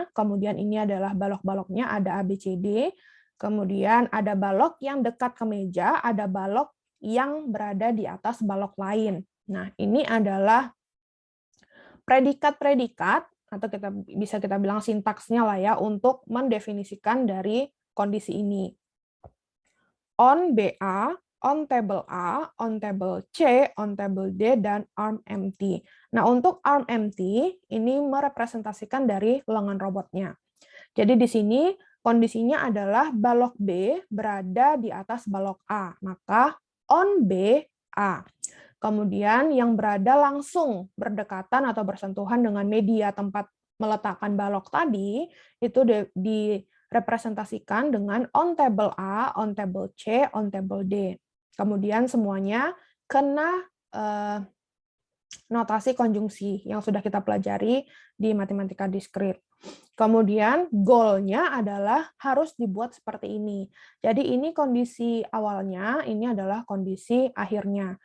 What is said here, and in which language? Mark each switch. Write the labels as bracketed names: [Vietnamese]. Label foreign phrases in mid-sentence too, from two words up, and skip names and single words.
[Indonesian] Kemudian ini adalah balok-baloknya, ada A, B, C, D. Kemudian ada balok yang dekat ke meja, ada balok yang berada di atas balok lain. Nah, ini adalah predikat-predikat, atau bisa kita bilang sintaksnya lah ya, untuk mendefinisikan dari kondisi ini. [English] On BA, on table A, on table C, on table D, dan arm empty. [Indonesian] Nah, untuk [English] arm empty, [Indonesian] ini merepresentasikan dari lengan robotnya. Jadi di sini kondisinya adalah balok B berada di atas balok A, maka [English] on B, A. [Indonesian] Kemudian yang berada langsung berdekatan atau bersentuhan dengan media tempat meletakkan balok tadi, itu direpresentasikan dengan [English] on table A, on table C, on table D. [Indonesian] Kemudian semuanya kena notasi konjungsi yang sudah kita pelajari di matematika diskrit. Kemudian goal-nya adalah harus dibuat seperti ini. Jadi ini kondisi awalnya, ini adalah kondisi akhirnya.